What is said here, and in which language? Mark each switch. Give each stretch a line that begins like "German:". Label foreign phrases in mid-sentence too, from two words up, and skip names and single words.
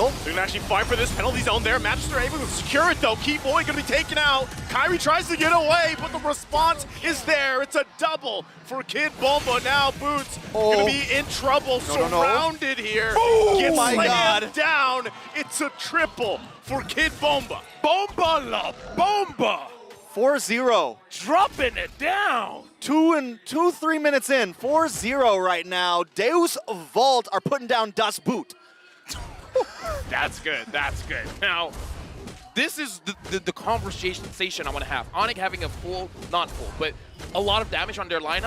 English: They're going to actually fight for this penalty zone there. Magister able to secure it, though. Keyboy going to be taken out. Kyrie tries to get away, but the response is there. It's a double for Kid Bomba. Now Boots going to be in trouble, surrounded here. Gets slammed down. It's a triple for Kid Bomba. Bomba la bomba. 4-0. Dropping it down. 3 minutes in, 4-0 right now. DeusVult are putting down Das Boot. That's good, that's good. Now, this is the conversation I want to have. ONIC having a full, not full, but a lot of damage on their lineup.